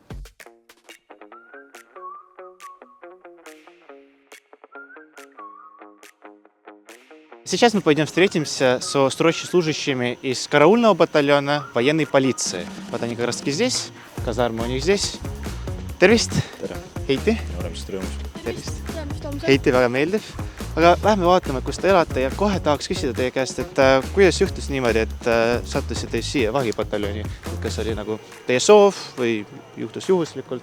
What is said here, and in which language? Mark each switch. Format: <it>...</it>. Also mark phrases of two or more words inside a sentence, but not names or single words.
<ru>Сейчас мы пойдем встретимся со срочно служащими из караульного батальона военной полиции. Вот они как раз таки здесь, казарма у них здесь.</ru> <et>Tervist! Heiti! Tervist! Heiti, väga meeldiv. Aga lähme vaatame, kus te elate ja kohe tahaks küsida teie käest, et kuidas juhtus niimoodi, et sattusite siia vahipataljoni? Kas oli nagu teie soov või juhtus juhuslikult?</et>